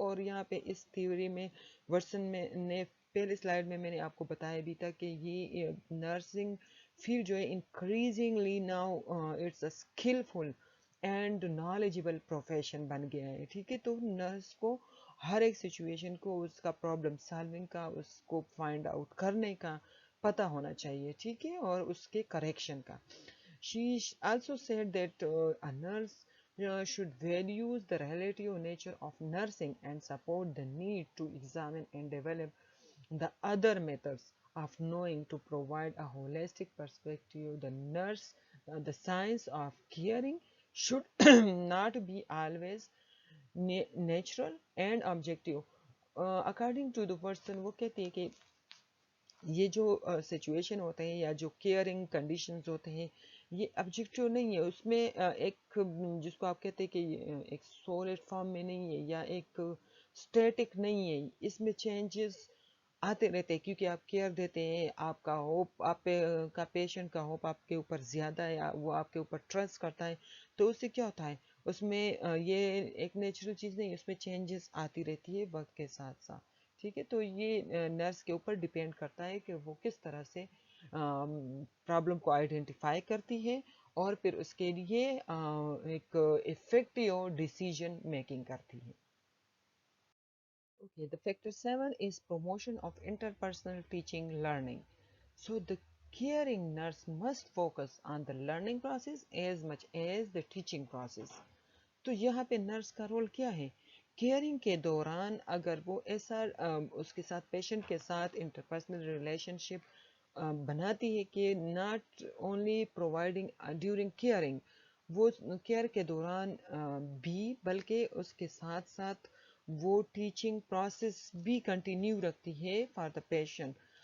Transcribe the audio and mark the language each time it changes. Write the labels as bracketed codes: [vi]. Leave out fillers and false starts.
[hi] और यहाँ पे इस थ्योरी में वर्सन में ने पहले स्लाइड में मैंने आपको बताया भी था कि ये नर्सिंग फील्ड जो है increasingly now [en] it's a skilful and knowledgeable profession [hi] बन गया है. ठीक है, तो नर्स को हर एक सिचुएशन को, उसका प्रॉब्लम सॉल्विंग का, उसको फाइंड आउट करने का पता होना चाहिए. ठीक है, और उसके करेक्शन का. [en] She also said that a nurse should value the relative nature of nursing and support the need to examine and develop the other methods of knowing to provide a holistic perspective. The nurse, the science of caring should not be always natural and objective. According to the person, [hi] वो कहती है कि ये जो situation होते हैं या जो केयरिंग कंडीशंस होते हैं, ये ऑब्जेक्टिव नहीं है. उसमें एक जिसको आप कहते हैं कि एक सॉलिड फॉर्म में नहीं है या एक स्टैटिक नहीं है. इसमें चेंजेस आते रहते हैं क्योंकि आप केयर देते हैं, आपका होप, आप का पेशेंट का होप आपके ऊपर ज़्यादा है, वो आपके ऊपर ट्रस्ट करता है. तो उससे क्या होता है, उसमें ये एक नेचुरल चीज़ नहीं, उसमें चेंजेस आती रहती है वक्त के साथ साथ. ठीक है, तो ये नर्स के ऊपर डिपेंड करता है कि वो किस तरह से प्रॉब्लम को आइडेंटिफाई करती है और फिर उसके लिए एक इफेक्टिव डिसीजन मेकिंग करती है. [en] Okay, the factor 7 is promotion of interpersonal teaching learning. So the caring nurse must focus on the learning process as much as the teaching process. [hi] तो यहाँ पे नर्स का रोल क्या है, केयरिंग के दौरान अगर वो ऐसा उसके साथ पेशेंट के साथ इंटरपर्सनल रिलेशनशिप बनाती है कि [en] not only providing during caring, [hi] वो केयर के दौरान भी, बल्कि उसके साथ साथ वो टीचिंग प्रोसेस भी कंटिन्यू रखती है [en] For the patient.